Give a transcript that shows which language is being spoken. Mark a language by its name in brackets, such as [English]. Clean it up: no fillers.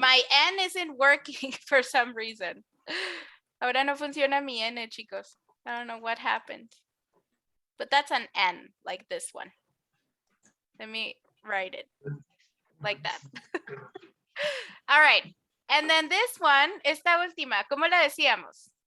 [English] My N isn't working for some reason. [Spanish] Ahora no funciona mi N, chicos. [English] I don't know what happened. But that's an N, like this one. Let me write it like that. All right. And then this one, [Spanish] esta última, ¿cómo la decíamos?